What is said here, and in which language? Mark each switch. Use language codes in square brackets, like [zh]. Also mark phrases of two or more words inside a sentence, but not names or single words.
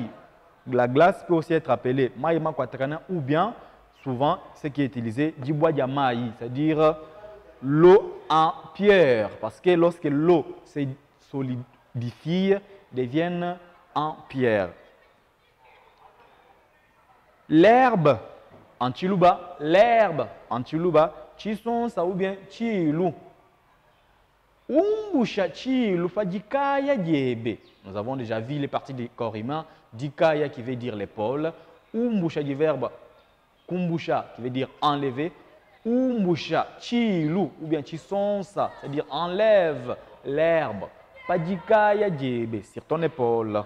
[fr] La glace peut aussi être appelée [lua] maï makwatakana [fr] ou bien, souvent, ce qui est utilisé, [lua] jiwa jamaï, [fr] c'est-à-dire l'eau en pierre. Parce que lorsque l'eau se solidifie, deviennent en pierre. L'herbe en Chiluba, chisonsa ou bien chilu. [lua] Umbusha chilu fa dikaya diebe. [fr] Nous avons déjà vu les parties du corps humain. Dikaya qui veut dire l'épaule. Umbusha du verbe kumbusha qui veut dire enlever. [lua] Umbusha chilu [fr] ou bien chisonsa, c'est-à-dire enlève l'herbe. [lua] Padikaya djebe [fr] sur ton épaule.